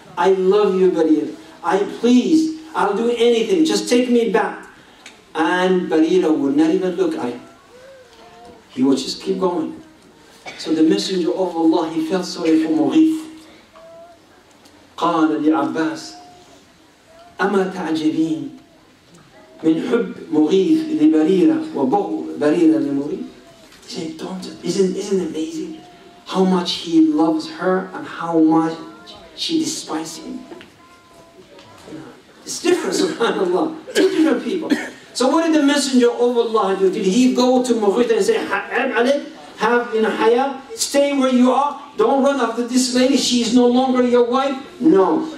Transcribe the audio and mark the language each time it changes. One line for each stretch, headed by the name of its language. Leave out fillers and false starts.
English: I love you, Barira. I'll do anything, just take me back. And Barira would not even look at him. He would just keep going. So the Messenger of Allah, he felt sorry for Mughith.
Arabic: قال لعباس أما تعجبين من حب مغيث لبريرة وبغض بريرة لمغيث.
English: He said, isn't it amazing how much he loves her and how much she despises him? It's different, subhanAllah. Two different people. So what did the Messenger of Allah do? Did he go to Mughith and say, have haya, stay where you are, don't run after this lady, she is no longer your wife? No.